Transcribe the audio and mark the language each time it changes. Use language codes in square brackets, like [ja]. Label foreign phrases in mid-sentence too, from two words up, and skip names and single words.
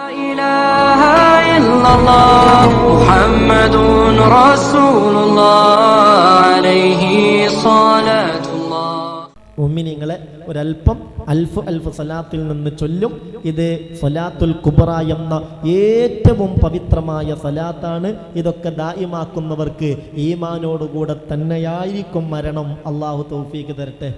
[ar] إله إلا الله محمد رسول الله عليه صلاة الله. [ml] മുഅ്മിനീങ്ങളെ ഒരൽപ്പം അൽഫ് സലാത്തിൽ നിന്ന് ചൊല്ലും. ഇത് [ar] صلاة الكبرى [ml] എന്ന ഏറ്റവും പവിത്രമായ സലാത്താണ്. ഇതൊക്കെ ദായിമാക്കുന്നവർക്ക് ഈമാനോടുകൂടെ തന്നെയായിരിക്കും മരണം. അള്ളാഹു തൗഫീഖ് തരട്ടെ.